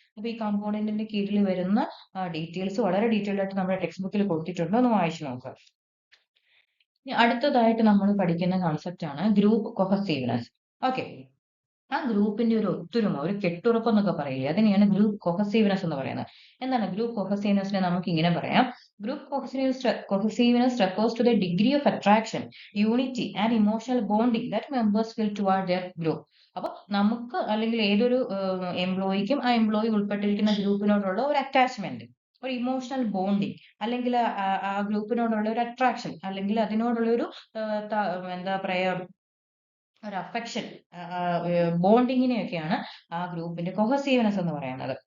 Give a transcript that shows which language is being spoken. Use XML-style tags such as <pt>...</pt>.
<ml>അപ്പൊ ഈ കമ്പോണന്റിന്റെ കീഴിൽ വരുന്ന ഡീറ്റെയിൽസ് വളരെ ഡീറ്റെയിൽഡ് ആയിട്ട് നമ്മുടെ ടെക്സ്റ്റ് ബുക്കിൽ കൊടുത്തിട്ടുണ്ട്, ഒന്ന് വായിച്ചു നോക്കുക. അടുത്തതായിട്ട് നമ്മൾ പഠിക്കുന്ന കൺസെപ്റ്റ് ആണ് ഗ്രൂപ്പ് കൊഹസീവ്നെസ്. ഓക്കെ, ആ ഗ്രൂപ്പിന്റെ ഒരു ഒത്തൊരുമ, ഒരു കെട്ടുറപ്പ് എന്നൊക്കെ പറയില്ലേ, അതിനെയാണ് ഗ്രൂപ്പ് കൊഹസീവ്നെസ് എന്ന് പറയുന്നത്. എന്താണ് ഗ്രൂപ്പ് കൊഹസീവ്നെസ്സിനെ? നമുക്ക് ഇങ്ങനെ പറയാം, group cohesiveness</ml> <en>refers to the degree of attraction, unity and emotional bonding that members feel toward their group.</en> <ml>അപ്പൊ നമുക്ക് അല്ലെങ്കിൽ ഏതൊരു എംപ്ലോയിക്കും ആ എംപ്ലോയി ഉൾപ്പെട്ടിരിക്കുന്ന ഗ്രൂപ്പിനോടുള്ള ഒരു അറ്റാച്ച്മെന്റ്, ഒരു ഇമോഷണൽ ബോണ്ടിങ്, അല്ലെങ്കിൽ ആ ഗ്രൂപ്പിനോടുള്ള ഒരു അട്രാക്ഷൻ, അല്ലെങ്കിൽ അതിനോടുള്ള ഒരു എന്താ പറയാ, ഒരു അഫെക്ഷൻ, ബോണ്ടിങ്ങിനെയൊക്കെയാണ് ആ ഗ്രൂപ്പിന്റെ കൊഹസീവ്നെസ് എന്ന് പറയുന്നത്.</ml>